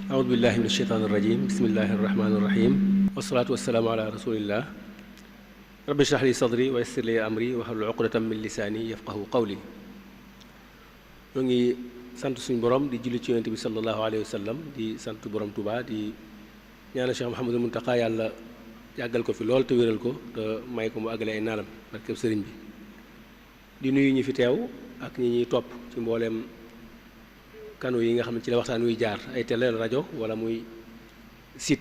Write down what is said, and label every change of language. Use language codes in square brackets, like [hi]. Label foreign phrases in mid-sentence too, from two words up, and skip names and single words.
[ar] أعوذ بالله من الشيطان الرجيم بسم الله الرحمن الرحيم والصلاة والسلام على رسول الله رب اشرح لي صدري ويسر لي أمري واحلل عقدة من لساني يفقهوا قولي. [wo] ñoo ngi sant suñu borom di julli ci yonent bi [ar] صلى الله عليه وسلم [wo] di sant borom Touba di ñaanal Cheikh Mouhamadul Mountakha yàlla yàggal ko fi lool te wéral ko te may ko mu àggale ay naalam barkeb sëriñ bi. di nuyu ñi fi teew ak ñi ñuy topp ci mbooleem kanu yi nga xam ne ci la waxtaan wuy jaar ay télé rajo wala muy site.